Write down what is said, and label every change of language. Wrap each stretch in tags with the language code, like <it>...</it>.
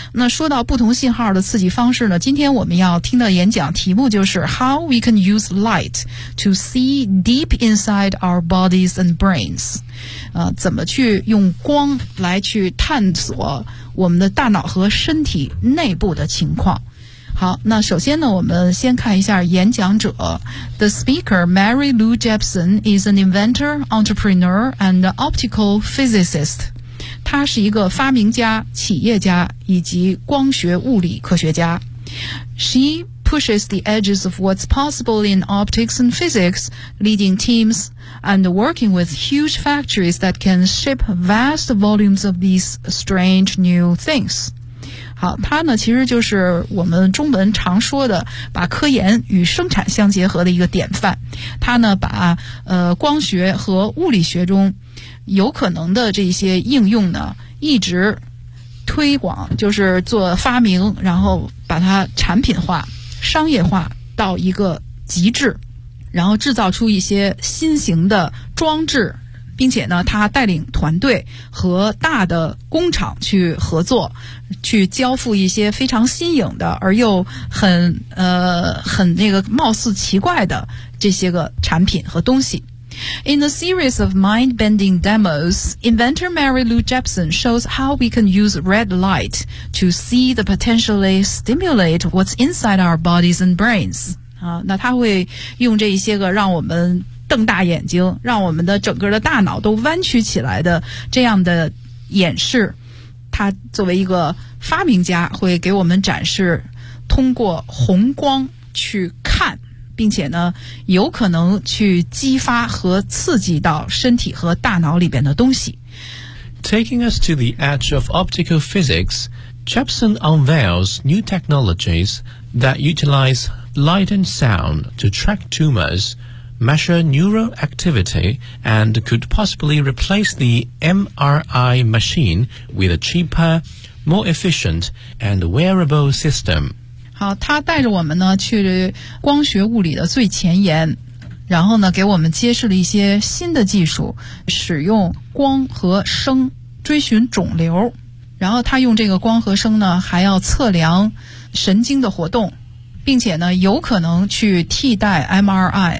<zh>那说到不同信号的刺激方式呢，今天我们要听的演讲题目就是</zh> <en>How we can use light to see deep inside our bodies and brains、</en> <zh>怎么去用光来去探索我们的大脑和身体内部的情况。好，那首先呢，我们先看一下演讲者。</zh> <en>The speaker, Mary Lou Jepson, is an inventor, entrepreneur, and optical physicist.</en> <zh>她是一个发明家、企业家以及光学物理科学家。</zh> <en>She pushes the edges of what's possible in optics and physics, leading teams and working with huge factories that can ship vast volumes of these strange new things.</en> <zh>好，它呢其实就是我们中文常说的把科研与生产相结合的一个典范。它呢把光学和物理学中有可能的这些应用呢一直推广，就是做发明，然后把它产品化、商业化到一个极致，然后制造出一些新型的装置，并且呢他带领团队和大的工厂去合作，去交付一些非常新颖的而又很那个貌似奇怪的这些个产品和东西。</zh> <en>In a series of mind-bending demos, inventor Mary Lou Jepson shows how we can use red light to see the potentially stimulate what's inside our bodies and brains.</en> <zh>那他会用这一些个让我们瞪大眼睛，让我们的整个的大脑都弯曲起来的这样的演示，他作为一个发明家会给我们展示通过红光去看，并且呢有可能去激发和刺激到身体和大脑里边的东西。</zh> <en>Taking us to the edge of optical physics, Jepson unveils new technologies that utilize light and sound to track tumors,measure neural activity, and could possibly replace the MRI machine with a cheaper, more efficient, and wearable system.</en> <zh>好，他带着我们呢去光学物理的最前沿，然后呢给我们揭示了一些新的技术，使用光和声追寻肿瘤，然后他用这个光和声呢还要测量神经的活动，并且呢有可能去替代 MRI。</zh>